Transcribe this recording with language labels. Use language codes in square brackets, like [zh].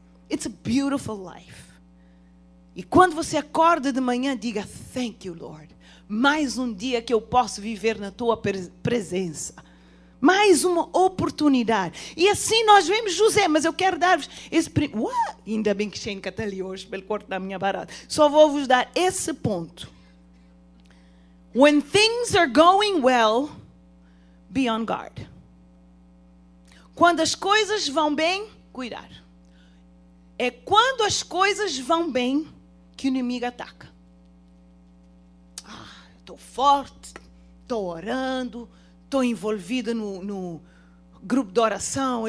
[en] It's a beautiful life. [pt] E quando você acorda de manhã, diga, [en] thank you, Lord. [pt] Mais um dia que eu posso viver na tua presença. Mais uma oportunidade. E assim nós vemos José, mas eu quero dar-vos esse... Ainda bem que Shane está ali hoje, pelo corte da minha barata. Só vou vos dar esse ponto. [en] When things are going well, be on guard. [pt] Quando as coisas vão bem, cuidar. É quando as coisas vão bem que o inimigo ataca. Estou forte, estou orando, estou envolvida no grupo de oração.